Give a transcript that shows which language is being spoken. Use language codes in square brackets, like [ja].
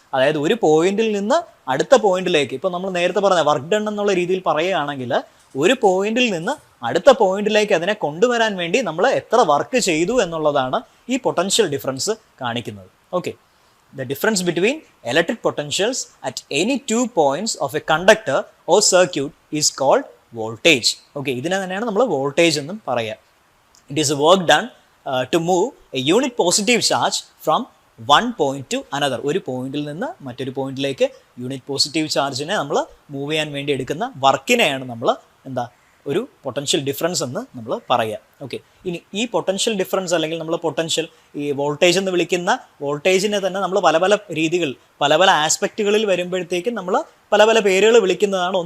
[ml] അതായത് ഒരു പോയിന്റിൽ നിന്ന് അടുത്ത പോയിന്റിലേക്ക്, ഇപ്പോൾ നമ്മൾ നേരത്തെ പറഞ്ഞ വർക്ക് ഡൺ എന്നുള്ള രീതിയിൽ പറയുകയാണെങ്കിൽ, ഒരു പോയിന്റിൽ നിന്ന് അടുത്ത പോയിന്റിലേക്ക് അതിനെ കൊണ്ടുവരാൻ വേണ്ടി നമ്മൾ എത്ര വർക്ക് ചെയ്തു എന്നുള്ളതാണ് ഈ പൊട്ടൻഷ്യൽ ഡിഫറൻസ് കാണിക്കുന്നത്. [en] Okay, the difference between electric potentials at any 2 points of a conductor or circuit is called voltage. [ml] Okay, ഇതിനെ തന്നെയാണ് നമ്മൾ വോൾട്ടേജ് എന്നും പറയുക. [en] It is work done to move a unit positive charge from one point to another. [ml] ഒരു പോയിന്റിൽ നിന്ന് മറ്റൊരു പോയിന്റിലേക്ക് യൂണിറ്റ് പോസിറ്റീവ് ചാർജിനെ നമ്മൾ മൂവ് ചെയ്യാൻ വേണ്ടി എടുക്കുന്ന വർക്കിനെയാണ് നമ്മൾ ഒരു പൊട്ടൻഷ്യൽ ഡിഫറൻസ് എന്ന് നമ്മൾ പറയുക. ഓക്കെ, ഇനി ഈ പൊട്ടൻഷ്യൽ ഡിഫറൻസ് അല്ലെങ്കിൽ നമ്മൾ പൊട്ടൻഷ്യൽ ഈ വോൾട്ടേജ് എന്ന് വിളിക്കുന്ന വോൾട്ടേജിനെ തന്നെ നമ്മൾ പല രീതികൾ പല ആസ്പെക്റ്റുകളിൽ വരുമ്പോഴത്തേക്കും നമ്മൾ പല പേരുകൾ വിളിക്കുന്നതാണ്.